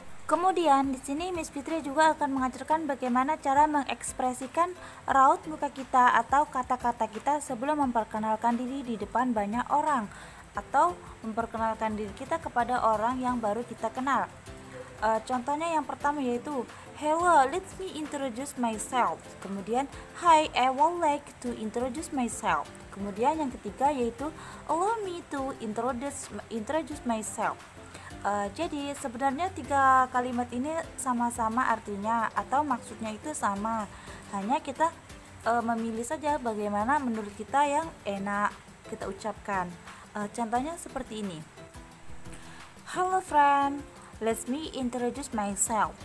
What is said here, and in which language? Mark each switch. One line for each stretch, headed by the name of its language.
Indonesian: Kemudian di sini Miss Fitri juga akan mengajarkan bagaimana cara mengekspresikan raut muka kita atau kata-kata kita sebelum memperkenalkan diri di depan banyak orang atau memperkenalkan diri kita kepada orang yang baru kita kenal.
English: Contohnya yang pertama yaitu hello, let me introduce myself. Kemudian hi, I would like to introduce myself. Kemudian yang ketiga yaitu allow me to introduce myself.
Indonesian: Jadi sebenarnya 3 kalimat ini sama-sama artinya atau maksudnya itu sama. Hanya kita memilih saja bagaimana menurut kita yang enak kita ucapkan. Contohnya seperti ini.
English: Hello friend, let me introduce myself.